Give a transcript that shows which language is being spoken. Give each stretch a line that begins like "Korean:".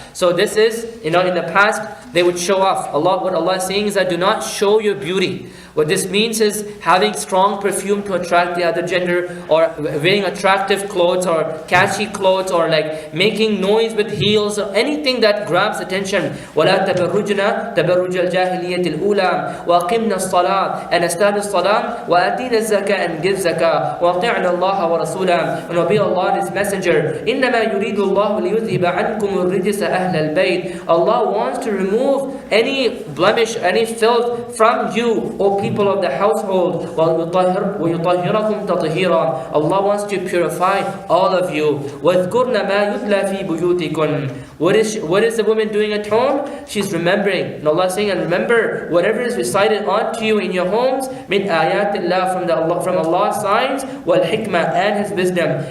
English: So this is, in the past, they would show off. What Allah is saying is that do not show your beauty. What this means is having strong perfume to attract the other gender, or wearing attractive clothes, or catchy clothes, or like making noise with heels, or anything that grabs attention.
Arabic: وَلَا تَبَرُّجْنَا تَبَرُّجَ الْجَاهِلِيَّةِ الْأُولَى وَأَقِمْنَا الصَّلَاةَ,
English: and establish salah,
Arabic: وَأَتِينَا الزَّكَاةَ,
English: and give zakah,
Arabic: وَأَطِعْنَا اللَّهَ وَرَسُولَهُ,
English: and obey Allah and His Messenger.
Arabic: إِنَّمَا يُرِيدُ اللَّهُ لِيُذْهِبَ عَنْكُمُ الرِّجْسَ أَهْلَ الْبَيْتِ,
English: Allah wants to remove remove any blemish, any filth from you, O people of the household.
Arabic: وَيُطَهِّرَكُمْ تَطْهِيرًا.
English: Allah wants to purify all of you.
Arabic: وَاذْكُرْنَ مَا يُتْلَى فِي بُيُوتِكُمْ.
English: What is the woman doing at home? She's remembering. And Allah is saying, and remember whatever is recited unto you in your homes, min ayatillah, from Allah's signs, wal hikmah, and His wisdom.